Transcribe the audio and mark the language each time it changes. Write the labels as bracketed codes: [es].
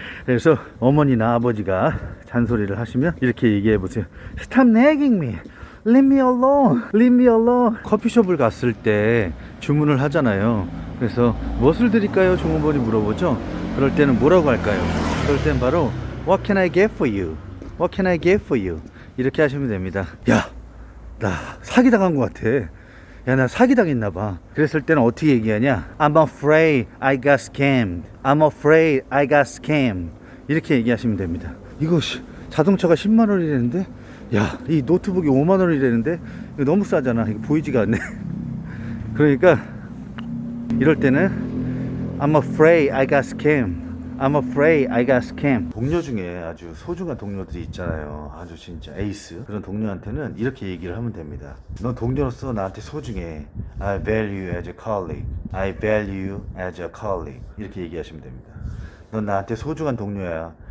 [ko] 그래서 어머니나 아버지가 잔소리를 하시면 이렇게 얘기해 보세요. [en] Stop nagging me. Leave me alone. Leave me alone. [ko] 커피숍을 갔을 때 주문을 하잖아요. 그래서 무엇을 드릴까요? 종업원이 물어보죠. 그럴 때는 뭐라고 할까요? 그럴 땐 바로 [en] What can I get for you? What can I get for you? [ko] 이렇게 하시면 됩니다. 야, 나 사기당한 것 같아. 야, 나 사기당했나봐. 그랬을 때는 어떻게 얘기하냐? [en] I'm afraid I got scammed. I'm afraid I got scammed. [ko] 이렇게 얘기하시면 됩니다. 이거 자동차가 10만 원이라는데? 야, 이 노트북이 5만 원이라는데? 이거 너무 싸잖아. 이거 보이지가 않네. 그러니까 이럴 때는 [en] I'm afraid I got scammed. I'm afraid I got scammed. [ko] 동료 중에 아주 소중한 동료들이 있잖아요. 아주 진짜 에이스. 그런 동료한테는 이렇게 얘기를 하면 됩니다. 넌 동료로서 나한테 소중해. [en] I value you as a colleague. I value you as a colleague. [ko] 이렇게 얘기하시면 됩니다. 넌 나한테 소중한 동료야.